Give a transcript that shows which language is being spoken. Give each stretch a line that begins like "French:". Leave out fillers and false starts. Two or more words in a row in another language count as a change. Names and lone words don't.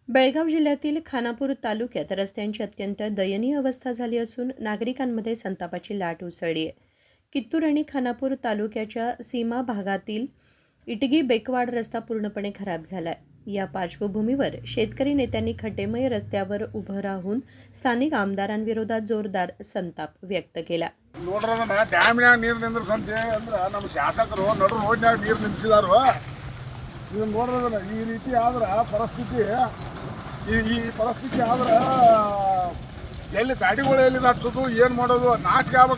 Marathi: बेळगाव जिल्ह्यातील खानापूर तालुक्यात रस्त्यांची अत्यंत दयनीय अवस्था झाली असून नागरिकांमध्ये संतापाची लाट उसळली आहे. कित्तूर आणि खानापूर तालुक्याच्या सीमा भागातील इटगी बेकवाड रस्ता पूर्णपणे खराब झालाय. या पार्श्वभूमीवर शेतकरी नेत्यांनी खड्डेमय रस्त्यावर उभं राहून स्थानिक आमदारांविरोधात जोरदार संताप व्यक्त केला.
Kannada: ನೋಡ್ರದನ್ನ ಡ್ಯಾಮ್ನ್ಯಾಗ ನೀರು ನಿಂದ್ರಸಂತೆ ಅಂದ್ರೆ ನಮ್ಮ ಶಾಸಕರು ನಡು ರೋಡ್ನ್ಯಾಗ ನೀರು ನಿಲ್ಲಿಸಿದಾರು. ಇದನ್ನ ನೋಡ್ರದನ್ನ ಈ ರೀತಿ ಆದ್ರೆ ಪರಿಸ್ಥಿತಿ ಈ ಪರಿಸ್ಥಿತಿ ಆದ್ರೆ ಎಲ್ಲಿ ಗಾಡಿಗಳು ಎಲ್ಲಿ ದಾಟ್ಸೋದು ಏನು ಮಾಡೋದು ನಾಚಿಕೆ ಆಗ್ಬೇಕು.